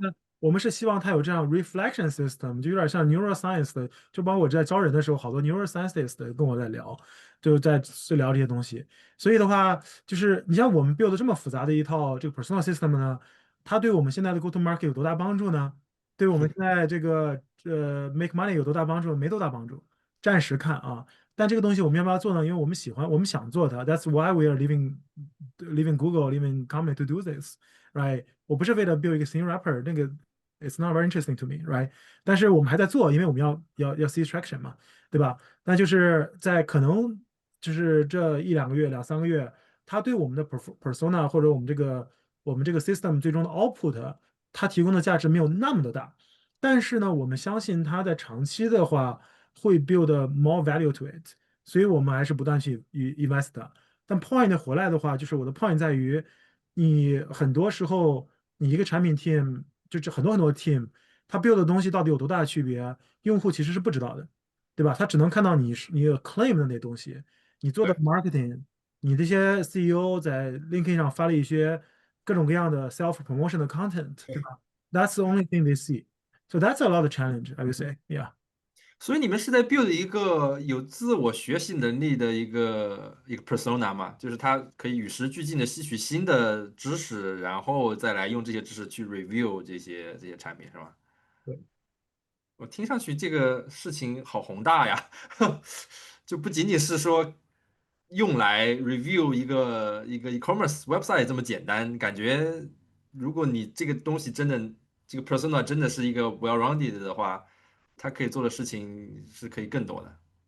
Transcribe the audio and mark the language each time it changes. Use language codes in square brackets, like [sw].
[zh] 呢，我们是希望他有这样 [en] reflection system， [zh] 就有点像 neuroscience 的，就包括我在招人的时候，好多 neuroscientist 跟我在聊，就聊这些东西。所以的话，就是你像我们 build 这么复杂的一套这个 personal system 呢，它对我们现在的 [en] go to market [zh] 有多大帮助呢？对我们现在这个 [en] make money [zh] 有多大帮助？没多大帮助，暂时看啊。但这个东西我们要不要做呢？因为我们喜欢，我们想做它。 [en] That's why we are leaving Google, leaving company to do this, right？ [zh] 我不是为了 build 一个 thin wrapper，那个 [en] it's not very interesting to me, right？ [zh] 但是我们还在做，因为我们要 [en] see traction [zh] 嘛，对吧？那就是在可能就是这1、2个月、2、3个月，它对我们的 persona 或者我们这个 system 最终的 output 它提供的价值没有那么的大。但是呢，我们相信它在长期的话会 [en] build more value to it， [zh] 所以我们还是不断去invest 它。但 point 回来的话，就是我的 point 在于，你很多时候你一个产品 team 就是很多 team，它 build 的东西到底有多大的区别，用户其实是不知道的，对吧？他只能看到你 claim 的那东西，你做的对。 marketing，你这些 CEO 在 LinkedIn 上发了一些各种各样的 [en] self promotion [zh] 的 content，对吧？ [en] That's the only thing they see. So that's a lot of challenge, I would say. Yeah. [zh] 所以你们是在 build 一个有自我学习能力的一个 persona 嘛，就是他可以与时俱进的吸取新的知识，然后再来用这些知识去 review 这些产品，是吧？我听上去这个事情好宏大呀，就不仅仅是说用来 review 一个 e-commerce website 这么简单，感觉如果你这个东西真的这个 persona 真的是一个 well-rounded 的话，它可以做的事情是可以更多的。